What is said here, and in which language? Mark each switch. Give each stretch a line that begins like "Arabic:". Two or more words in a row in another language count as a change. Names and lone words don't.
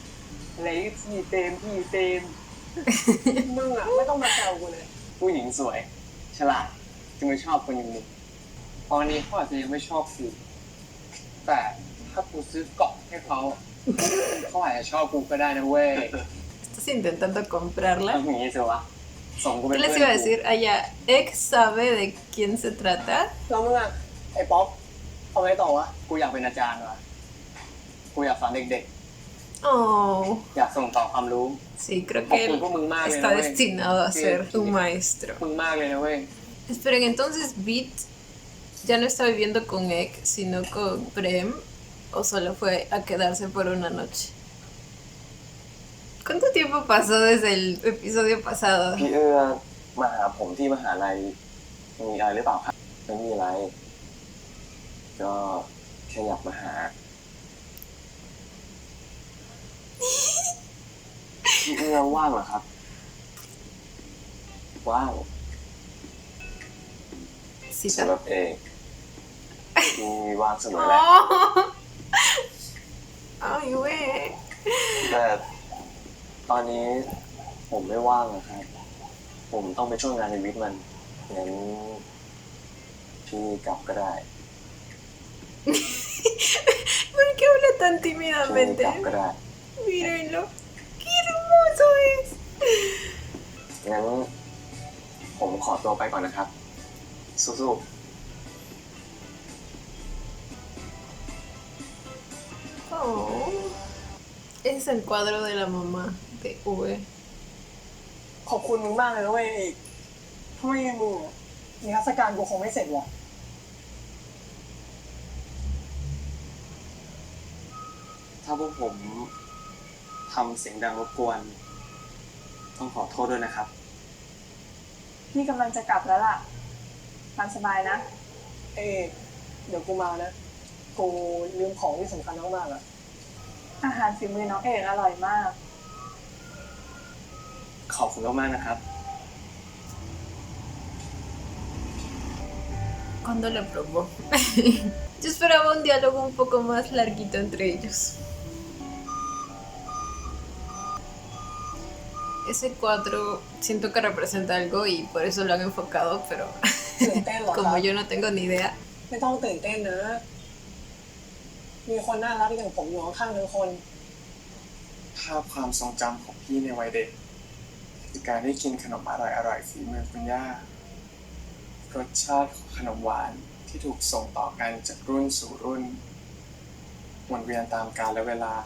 Thai: อะไรพี่เต็ม มึงอะไม่ต้องมาแซวกูเลย ผู้หญิงสวย ฉลาดจึงไม่ชอบคนอย่างมึงตอนนี้เขาอาจจะยังไม่ชอบกูแต่ถ้ากูซื้อเกาะให้เขาเขาอาจจะชอบกูก็ได้นะเว้ย
Spanish: Estás intentando comprarla.
Thai: ทำอย่างนี้สิวะส่งกูเป็น
Spanish: ¿Qué
Thai: เพื่อน
Spanish: les iba a decir? Allá, ¿Ex sabe de quién se trata?
Thai: แล้วมึงอะไอ้ป๊อปเอาไงต่อวะ กูอยากเป็นอาจารย์ว่ะกูอยากสอนเด็ก Oh, ๆ อยากส่งต่อความรู้
Spanish: sí, creo
Thai: ขอบ
Spanish: que
Thai: คุณ
Spanish: él
Thai: พวกมึงมากเลยนะ
Spanish: está
Thai: เว้ย
Spanish: destinado a ser un maestro.
Thai: มึงมากเลยนะเว้ย
Spanish: Esperen, entonces Beat ya no está viviendo con Ek, sino con Prem, o solo fue a quedarse por una noche. ¿Cuánto tiempo pasó desde el episodio pasado?
Thai: พี่เอื้อมาหาผมที่มหาลัยมีอะไรหรือเปล่าครับไม่มีอะไร ก็แค่อยากมาหา พี่เอื้อว่างเหรอครับ ว่าง
Spanish: Sí,
Thai: สำหรับเอกมีว่างเสมอแหละ
Spanish: Oh. Ay, güey.
Thai: แต่ตอนนี้ผมไม่ว่างนะครับ ผมต้องไปช่วยงานในวิทย์มันงั้นพี่กลับก็ได้
Spanish: ¿Por qué habla tan
Thai: พี่
Spanish: tímidamente?
Thai: กลับก็ได้
Spanish: Mírenlo. ¡Qué hermoso es!
Thai: งั้นผมขอตัวไปก่อนนะครับ สู้ๆ Oh.
Spanish: Es el cuadro de la mamá de V.
Thai: ขอบคุณมึงมากเลยนะเว้ยเอกถ้าไม่มีมึงอะนิทรรศการกูคงไม่เสร็จหรอก ถ้าพวกผมทำเสียงดังรบกวน ต้องขอโทษด้วยนะครับ พี่กำลังจะกลับแล้วล่ะตามสบายนะ เอกเดี๋ยวกูมานะ กูลืมของที่สำคัญมากๆอะ อาหารฝีมือน้องเอกอร่อยมาก ขอบคุณมากๆนะครับ
Spanish: Cuando lo probó. Yo esperaba un diálogo un poco más larguito entre ellos. Ese cuadro siento que representa algo y por eso lo han enfocado, pero
Thai: ตื่นเต้นเหรอครับ
Spanish: como yo no tengo ni idea.
Thai: ไม่ต้องตื่นเต้นนะ มีคนน่ารักอย่างผมอยู่ข้างๆทั้งคน ภาพความทรงจำของพี่ในวัยเด็กคือการได้กินขนมอร่อยๆฝีมือคุณย่ารสชาติของขนมหวานที่ถูกส่งต่อกันจากรุ่นสู่รุ่นวนเวียนตามกาลและเวลา